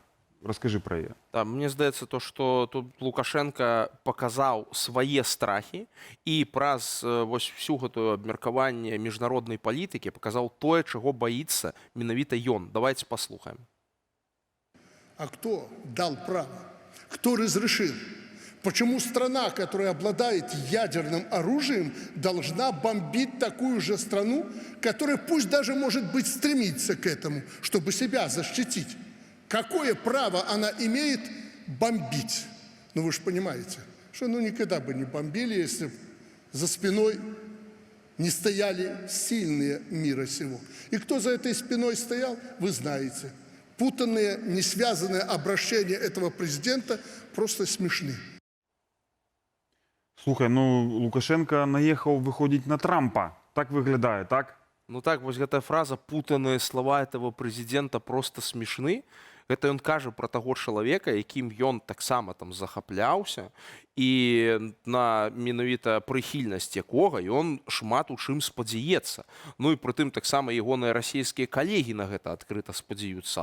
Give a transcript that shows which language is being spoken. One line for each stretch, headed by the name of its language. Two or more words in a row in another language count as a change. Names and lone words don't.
Russian: Расскажи про яе.
Belarusian: Да, мне здаецца то, што тут Лукашенко паказаў свае страхі і праз вось всю гэтую абмеркаванне міжнароднай палітыкі паказаў тое, чаго баіцца менавіта ён.
Russian: Давайте послухаем. А кто дал право? Кто разрешил? Почему страна, которая обладает ядерным оружием, должна бомбить такую же страну, которая пусть даже, может быть, стремится к этому, чтобы себя защитить? Какое право она имеет бомбить? Ну вы же понимаете, что никогда бы не бомбили, если бы за спиной не стояли сильные мира сего. И кто за этой спиной стоял, вы знаете. Путанные, не связанные обращения этого президента просто смешны.
Belarusian: Слухай, ну Лукашенко наехаў выходзіць на Трампа. Так выглядае, так? Ну так, вось гэтая фраза «путаныя слова
Russian: этого президента просто смешны».
Belarusian: Гэта ён кажа пра таго чалавека, якім ён таксама там захапляўся і на менавіта прыхільнасць якога ён шмат у чым спадзяецца. Ну і прытым таксама ягоныя расійскія калегі на гэта адкрыта спадзяюцца.